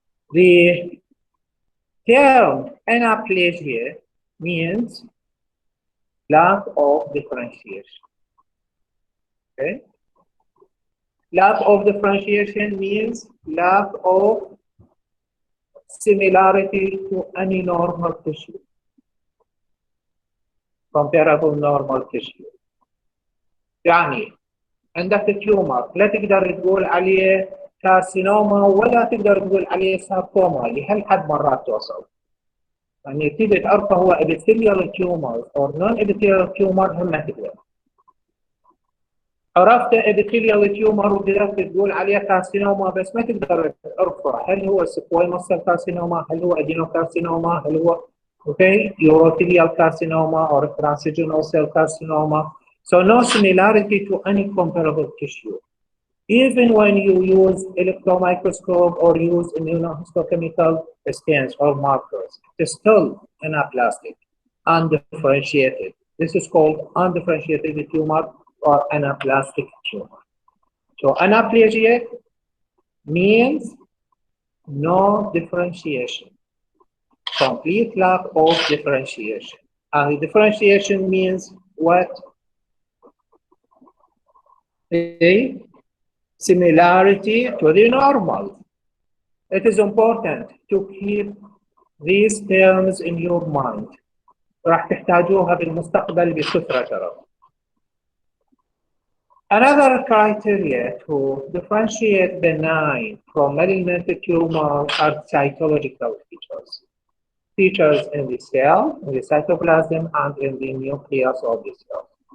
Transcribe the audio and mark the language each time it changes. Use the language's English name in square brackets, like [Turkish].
[English] The term neoplasia means lack of differentiation. Okay? Lack of differentiation means lack of similarity to any normal tissue, comparable normal tissue. [Arabic] يعني عندك تيومر لا تقدر تقول عليه كارسينوما ولا تقدر تقول عليه ساركوما لهالحد مرات توصل. يعني تيجي تعرفه هو [English] epithelial tumor or non-epithelial tumor [Arabic] هم ما تقدر. عرفت epithelial tumor وقدرت تقول عليه كارسينوما بس ما تقدر تعرفه هل هو سكويموس سيل كارسينوما، هل هو ادينوكارسينوما، هل هو [English] urothelial carcinoma or transvaginal cell carcinoma. So no similarity to any comparable tissue. Even when you use electron microscope or use immunohistochemical stains or markers, it's still anaplastic, undifferentiated. This is called undifferentiated tumor or anaplastic tumor. So anaplasia means no differentiation, complete lack of differentiation. And the differentiation means what? A similarity to the normal. It is important to keep these terms in your mind. [Arabic] راح تحتاجوها بالمستقبل بكثرة ترى. [English] Another criteria to differentiate benign from malignant tumor are cytological features. Features in the cell, in the cytoplasm, and in the nucleus of the cell.